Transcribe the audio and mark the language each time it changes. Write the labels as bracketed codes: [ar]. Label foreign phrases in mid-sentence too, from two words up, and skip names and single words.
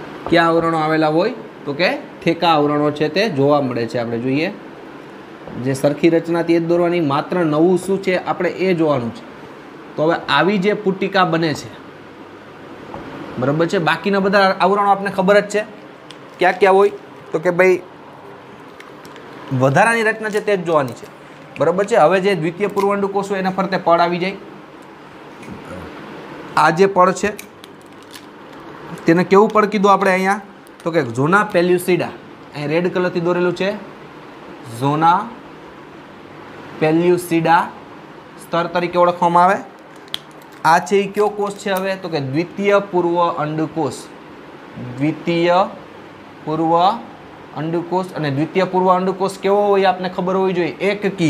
[gu] ક્યા આવરણો આવેલા હોય તો કે ઠેકા આવરણો છે તે જોવા મળે છે। આપણે જોઈએ જે સરખી રચના થી દોરવાની, માત્ર નવું શું છે આપણે એ જોવાનું છે। તો હવે આવી જે પુટિકા બને છે બરાબર છે, બાકીના બધા આવરણો આપને ખબર જ છે ક્યા ક્યા હોય તો કે ભાઈ વધારાની રચના છે તે જ જોવાની છે બરાબર છે। હવે જે દ્વિતીય પૂર્વ અંડકોષ હોય એના ફરતે પડ આવી જાય। આ જે પડ છે તેને કેવું પડ કીધું આપણે અહીંયા તો કે ઝોના પેલ્યુસિડા, અહીં રેડ કલરથી દોરેલું છે ઝોના પેલ્યુસિડા સ્તર તરીકે ઓળખવામાં આવે। આ છે એ કયો કોષ છે હવે તો કે દ્વિતીય પૂર્વ અંડકોષ। દ્વિતીય પૂર્વ અંડકોષ અને દ્વિતીય પૂર્વ અંડકોષ કેવો હોય આપને ખબર હોવી જોઈએ, એકકીય।